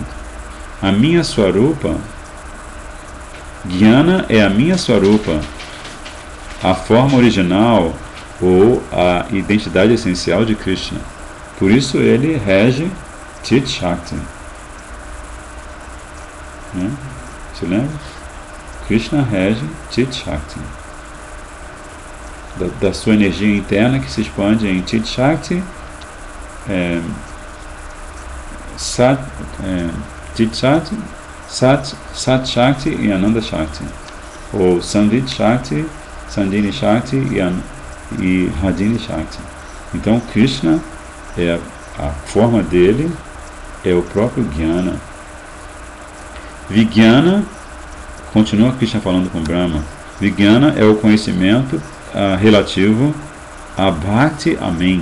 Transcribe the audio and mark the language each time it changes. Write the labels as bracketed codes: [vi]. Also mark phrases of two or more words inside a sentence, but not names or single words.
[pt] A minha Swarupa, Jnana é a minha Swarupa, a forma original ou a identidade essencial de Krishna. Por isso ele rege [sa] चित् शक्ति. [pt] Né? Se lembra? Krishna rege [sa] चित् शक्ति. [pt] Da sua energia interna que se expande em [sa] चित् शक्ति, चित् शक्ति, सत् शक्ति [pt] e [sa] आनन्द शक्ति, [pt] ou [sa] संवित् शक्ति, सन्धिनी शक्ति [pt] e [sa] ह्लादिनी शक्ति. [pt] Então Krishna, a forma dele é o próprio Jnana. Vijnana, continua Krishna falando com Brahma, Vijnana é o conhecimento relativo a Bhakti a mim.